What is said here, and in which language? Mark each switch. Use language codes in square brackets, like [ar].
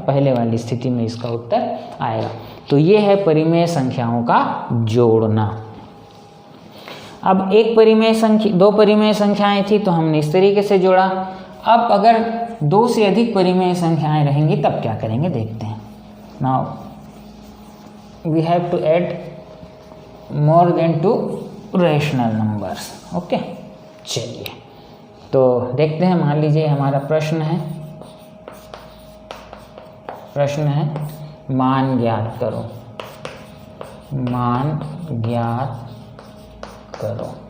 [hi] पहले वाली स्थिति में इसका उत्तर आएगा। तो ये है परिमेय संख्याओं का जोड़ना। अब एक परिमेय संख्या, दो परिमेय संख्याएं थी तो हमने इस तरीके से जोड़ा। अब अगर 2 से अधिक परिमेय संख्याएं रहेंगी तब क्या करेंगे, देखते हैं। [en] Now we have to add more than 2 rational numbers। [hi] Okay, चलिए तो देखते हैं। मान लीजिए हमारा प्रश्न है मान ज्ञात करो, मान ज्ञात करो।